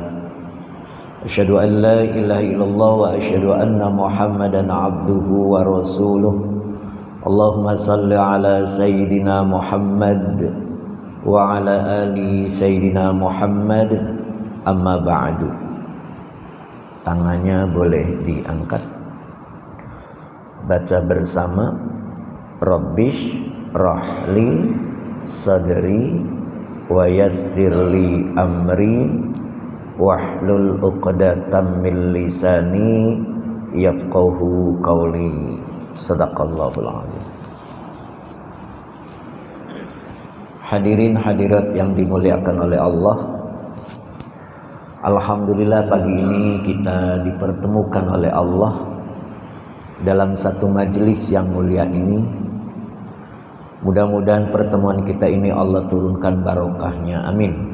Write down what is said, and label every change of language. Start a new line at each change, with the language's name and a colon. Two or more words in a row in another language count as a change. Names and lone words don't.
Arabic: أشهد أن لا إله إلا الله وأشهد أن محمدا عبده ورسوله. اللهم صل على سيدنا محمد وعلى آل سيدنا محمد wa ala ali Sayyidina Muhammad. أما بعد.
Indonesian: Tangannya boleh diangkat. Baca bersama.
Arabic: رب اشرح لي صدري ويسر لي أمري واحلل عقدة من لساني يفقهوا قولي. صدق الله العظيم. حاضرين حاضرات
Indonesian: yang dimuliakan oleh Allah, alhamdulillah pagi ini kita dipertemukan oleh Allah dalam satu majelis yang mulia ini. Mudah-mudahan pertemuan kita ini Allah turunkan barokahnya, amin.